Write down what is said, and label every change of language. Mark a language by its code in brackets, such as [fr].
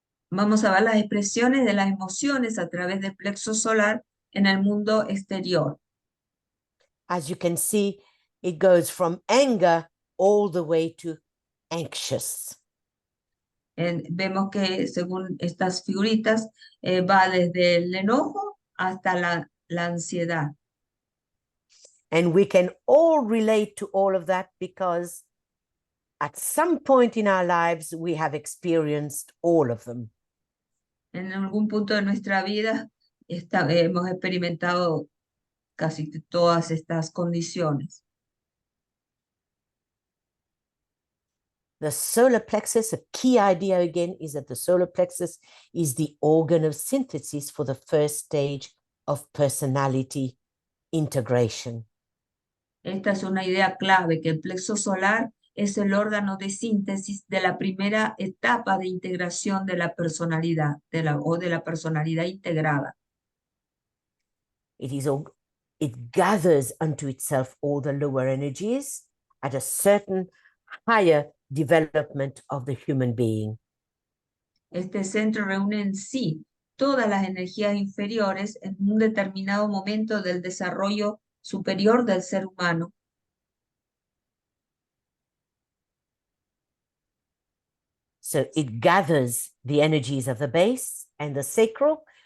[es] Vamos a ver las expresiones de las emociones a través del plexo solar en el mundo exterior. [en] As you can see, it goes from anger all the way to anxious. [es] Vemos que según estas figuritas va desde el enojo hasta la ansiedad. [en] And we can all relate to all of that because at some point in our lives, we have experienced all of them. [es] En algún punto de nuestra vida hemos experimentado casi todas estas condiciones. [en] The solar plexus, a key idea again, is that the solar plexus is the organ of synthesis for the first stage of personality integration. [es] Esta es una idea clave, que el plexo solar es el órgano de síntesis de la primera etapa de integración de la personalidad, o de la personalidad integrada. [en] It gathers unto itself all the lower energies at a certain higher development of the human being. [es] Este centro reúne en sí todas las energías inferiores en un determinado momento del desarrollo superior del ser humano. [en] So it gathers the energies of the base and the sacral